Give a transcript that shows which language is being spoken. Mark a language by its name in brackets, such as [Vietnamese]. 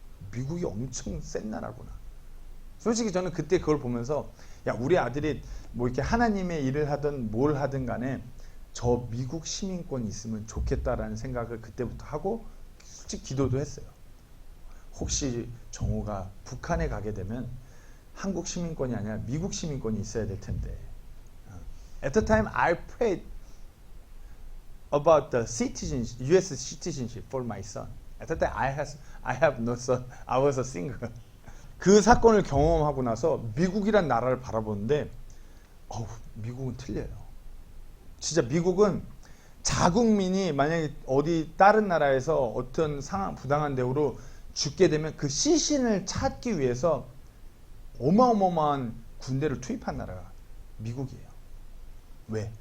[Korean] 미국이 엄청 센 나라구나. 솔직히 저는 그때 그걸 보면서 야, 우리 아들이 뭐 이렇게 하나님의 일을 하든 뭘 하든 간에 저 미국 시민권이 있으면 좋겠다라는 생각을 그때부터 하고 솔직히 기도도 했어요. 혹시 정호가 북한에 가게 되면 한국 시민권이 아니라 미국 시민권이 있어야 될 텐데. [English] At the time I prayed about the citizenship, U.S. citizenship for my son. At that time I have no son. I was a single. [Korean] 그 사건을 경험하고 나서 미국이란 나라를 바라보는데 미국은 틀려요. 진짜 미국은 자국민이 만약에 어디 다른 나라에서 어떤 부당한 대우로 죽게 되면 그 시신을 찾기 위해서 어마어마한 군대를 투입한 나라가 미국이에요. 왜?